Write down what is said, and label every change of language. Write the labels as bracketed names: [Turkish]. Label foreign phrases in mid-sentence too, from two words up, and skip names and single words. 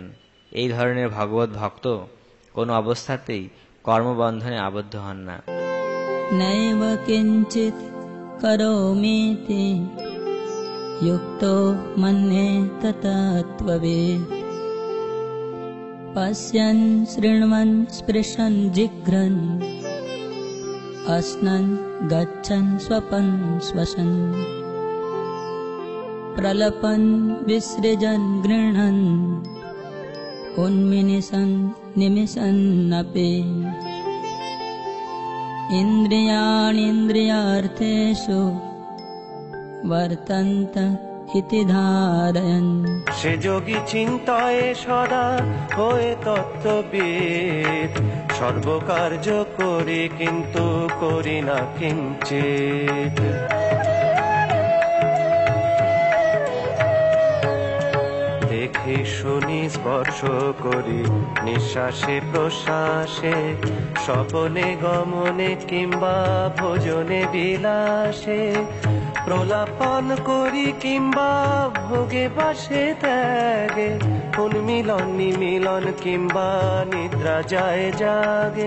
[Bangla] এই ধরনের ভগবত ভক্ত কোনো অবস্থাতেই কর্মবন্ধনে আবদ্ধ হন না। [Sanskrit] নৈব কিঞ্চিৎ করোমিতি যুক্তো মন্যেত তত্ত্ববিৎ। পশ্যন শৃণ্বন স্পৃশন জিঘ্রন अस्नन् गच्छन् स्वपन् श्वसन् प्रलपन् विसृजन् गृह्णन् उन्मिलिसन् निमिषन्नपि इन्द्रियाणीन्द्रियार्थेषु वर्तन्त इति धारयन्। [Bangla] সে যোগী চিন্তায় সদা হয়ে তত্ত্ববিদ, সর্বকার্য করি কিন্তু করি না কিঞ্চিৎ। দেখি শুনি স্পর্শ করি নিঃশ্বাসে প্রশ্বাসে, স্বপনে গমনে কিংবা ভোজনে বিলাসে, প্রলাপন করি কিংবা ভোগে বাসে ত্যাগে, উন্মিলন নিমিলন কিংবা নিদ্রা যায় জাগে।